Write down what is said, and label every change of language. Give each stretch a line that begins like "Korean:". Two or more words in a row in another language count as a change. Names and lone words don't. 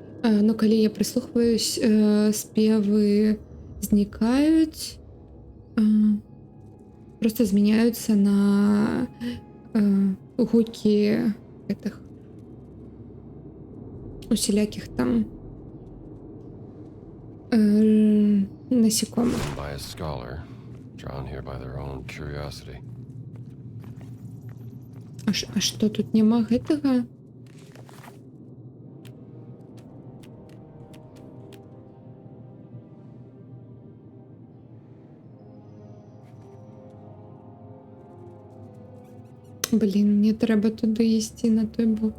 Belarusian: Ну, калі я прыслухваюсь, спевы знікаюць, просто змяняюцца на гукі гэтых усялякіх там насекомых.
English: By a scholar, drawn here by their own curiosity.
Belarusian: А што тут няма гэтага? Блін, мне трэба туды ісці на той бок.